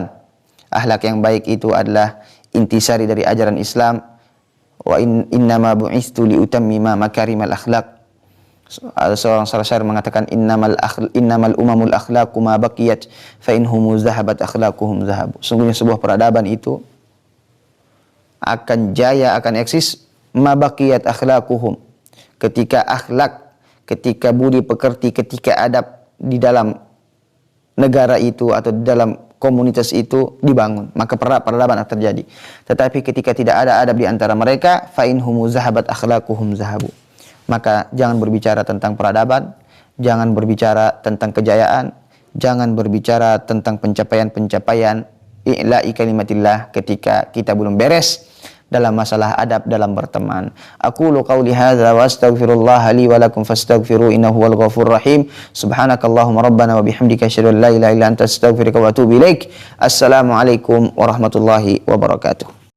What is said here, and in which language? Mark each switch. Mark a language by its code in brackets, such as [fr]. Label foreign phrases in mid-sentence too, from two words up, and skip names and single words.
[id] Akhlak yang baik itu adalah intisari dari ajaran Islam. [ar] وإنما بعثت لأتمم مكارم الأخلاق. [id] Seorang syair mengatakan [ar] إنما الأمم الأخلاق ما بقيت فإن هم ذهبت أخلاقهم ذهبوا. [id] Sungguhnya sebuah peradaban itu akan jaya, akan eksis [ar] ما بقيت أخلاقهم, [id] ketika akhlak, ketika budi pekerti, ketika adab di dalam negara itu atau di dalam komunitas itu dibangun, maka peradaban akan terjadi. Tetapi ketika tidak ada adab di antara mereka, [ar] فإن هم ذهبت أخلاقهم ذهبوا. [id] Maka jangan berbicara tentang peradaban, jangan berbicara tentang kejayaan, jangan berbicara tentang pencapaian-pencapaian [ar] إعلاء كلمة الله [id] ketika kita belum beres dalam masalah adab dalam berteman. [ar] أقول قولي هذا وأستغفر الله لي ولكم فاستغفروه إنه هو الغفور الرحيم. سبحانك اللهم ربنا وبحمدك أشهد أن لا إله إلا أنت أستغفرك وأتوب إليك. السلام عليكم ورحمة الله وبركاته.